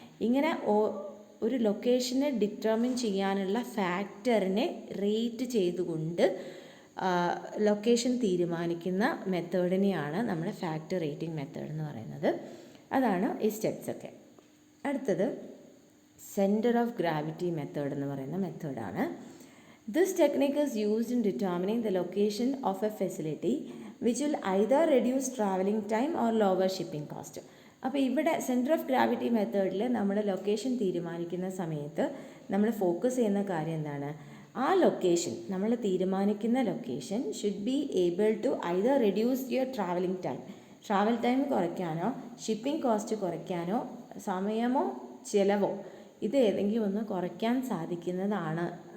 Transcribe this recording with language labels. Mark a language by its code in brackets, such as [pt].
[ml] ഇങ്ങനെ ഒരു ലൊക്കേഷനെ ഡിറ്റർമിൻ ചെയ്യാനുള്ള ഫാക്ടറിനെ റേറ്റ് ചെയ്തുകൊണ്ട് ലൊക്കേഷൻ തീരുമാനിക്കുന്ന മെത്തേഡിനെയാണ് നമ്മൾ ഫാക്ടർ റേറ്റിംഗ് മെത്തേഡ് എന്ന് പറയുന്നത്. അതാണ് ഈ സ്റ്റെപ്സൊക്കെ. അടുത്തത് സെൻറ്റർ ഓഫ് ഗ്രാവിറ്റി മെത്തേഡ് എന്ന് പറയുന്ന മെത്തേഡാണ്. [en] This technique is used in determining the location of a facility which will either reduce travelling time or lower shipping cost. [ml] അപ്പോൾ ഇവിടെ സെൻറ്റർ ഓഫ് ഗ്രാവിറ്റി മെത്തേഡിൽ നമ്മൾ ലൊക്കേഷൻ തീരുമാനിക്കുന്ന സമയത്ത് നമ്മൾ ഫോക്കസ് ചെയ്യുന്ന കാര്യം എന്താണ്, ആ ലൊക്കേഷൻ നമ്മൾ തീരുമാനിക്കുന്ന location [en] should be able to either reduce your travel time [ml] കുറയ്ക്കാനോ ഷിപ്പിംഗ് കോസ്റ്റ് കുറയ്ക്കാനോ സമയമോ ചിലവോ ഇത് ഏതെങ്കിലും ഒന്ന് കുറയ്ക്കാൻ സാധിക്കുന്നതാണ്.